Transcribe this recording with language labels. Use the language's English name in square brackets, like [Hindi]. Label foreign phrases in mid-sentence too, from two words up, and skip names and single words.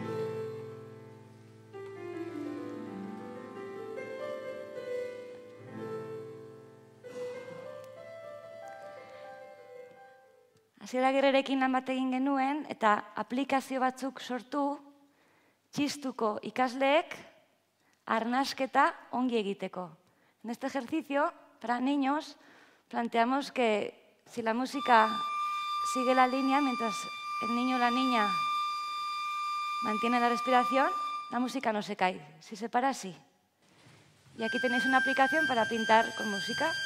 [Basque] Asier Agirrerekin lan bat egin genuen eta aplikazio batzuk sortu txistuko ikasleek arnasketa ongi egiteko. [Spanish] En este ejercicio, para niños, planteamos que si la música sigue la línea, mientras el niño o la niña mantiene la respiración, la música no se cae. Si se para, sí. Y aquí tenéis una aplicación para pintar con música.